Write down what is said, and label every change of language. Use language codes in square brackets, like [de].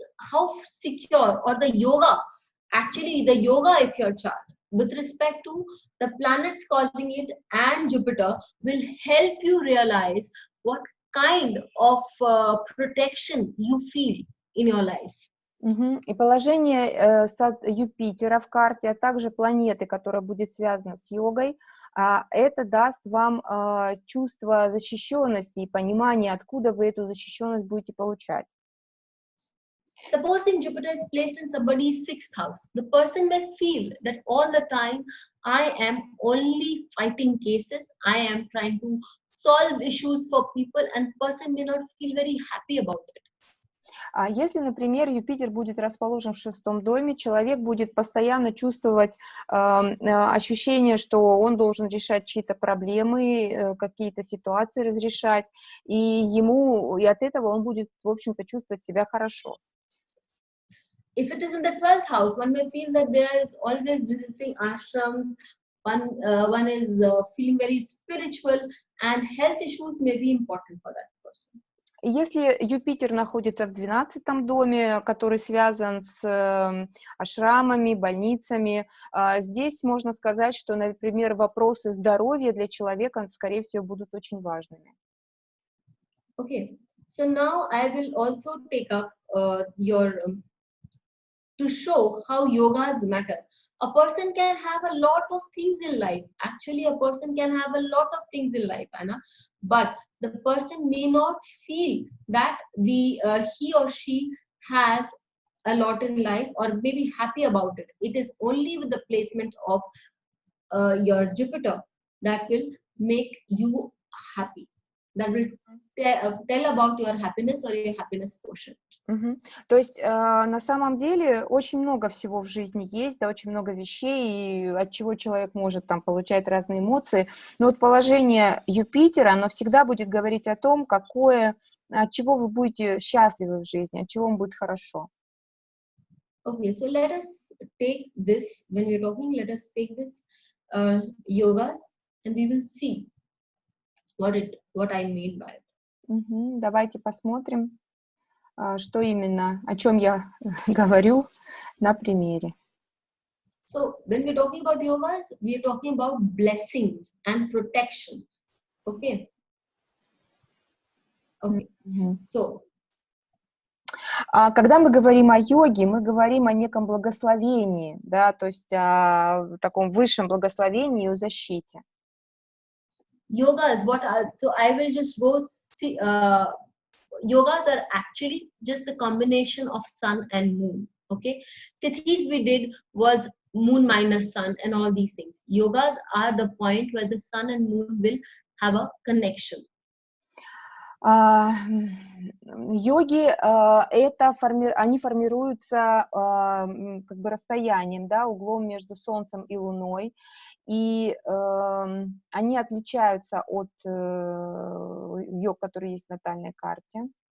[en] how secure, or the yoga, actually the yoga of your chart with respect to the planets causing it and Jupiter will help you realize what kind of protection you feel in your life. [ru] И положение Юпитера в карте, а также планеты, которая будет связана с йогой, это даст вам чувство защищенности и понимание, откуда вы эту защищенность будете получать. [en] Supposing Jupiter is placed in somebody's 6th house, the person may feel that all the time I am only fighting cases, I am trying to solve issues for people, and person may not feel very happy about it. [ru] А если, например, Юпитер будет расположен в 6-м доме, человек будет постоянно чувствовать ощущение, что он должен решать чьи-то проблемы, какие-то ситуации разрешать, и от этого он будет, в общем-то, чувствовать себя хорошо. [en] If it is in the 12th house, one may feel that there is always visiting ashrams, one is feeling very spiritual, and health issues may be important for that person. [ru] Если Юпитер находится в 12-м доме, который связан с ашрамами, больницами, здесь можно сказать, что, например, вопросы здоровья для человека, скорее всего, будут очень важными. [en] Okay, so now I will also take up to show how yogas matter. A person can have a lot of things in life. Actually, a person can have a lot of things in life, Anna, but the person may not feel that he or she has a lot in life or may be happy about it. It is only with the placement of your Jupiter that will make you happy. That will tell about your happiness or your happiness quotient. [ru] То есть на самом деле очень много всего в жизни есть, да, очень много вещей, от чего человек может там получать разные эмоции. Но вот положение Юпитера, оно всегда будет говорить о том, от чего вы будете счастливы в жизни, от чего вам будет хорошо. [en] Okay, so let us take this, when we're talking, let us take this yogas and we will see what I mean by it. [ru] Давайте посмотрим, что именно, о чем я говорю на примере. [en] So when we're talking about yogas, we're talking about blessings and protection. Okay. Okay. So. [ru] Когда мы говорим о йоге, мы говорим о неком благословении, да, то есть о таком высшем благословении и о защите. [en] Yogas, so I will just go see. Yogas are actually just the combination of sun and moon. Okay, Tithis we did was moon minus sun and all these things. Yogas are the point where the sun and moon will have a connection. [ru] Йоги, они формируются как бы расстоянием, да, углом между Солнцем и Луной, и они отличаются от йог, которые есть в натальной карте.